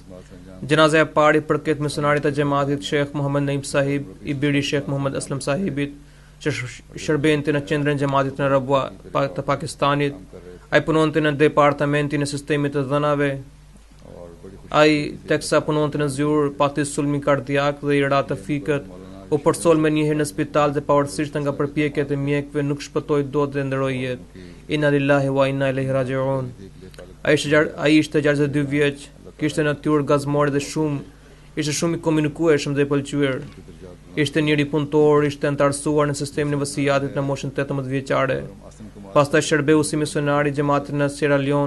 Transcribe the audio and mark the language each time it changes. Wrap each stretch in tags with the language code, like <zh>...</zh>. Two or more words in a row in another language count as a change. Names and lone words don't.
<sq>Xhenaza e parë përket misionarit të xhamatit Sheikh Muhammad Naim Sahib, i biri Sheikh Muhammad Aslam Sahibit, që shërbente në qendrën e xhamatit në Rabwa të Pakistanit. Ai punonte në departamentin e sistemit të dhënave. Ai teksa punonte në zyrë pati sulmi kardiak dhe i ra të fikët, u përsol me njëherë në spital dhe pavarësisht nga përpjekjet e mjekëve nuk shpëtoi dot dhe ndroi jetë.</sq> <ar>إنا لله وإنا إليه راجعون.</ar> <sq>Ai ishte 62 vjeç, kishte natyrë gazmore dhe ishte shumë i komunikueshëm dhe i pëlqyer. Ishte njëri punëtor, ishte antarësuar në sistemin e vasijatit në moshën 18 vjeçare. Pastaj shërbeu si misionar i xhamatit në Sierra Leone.</sq>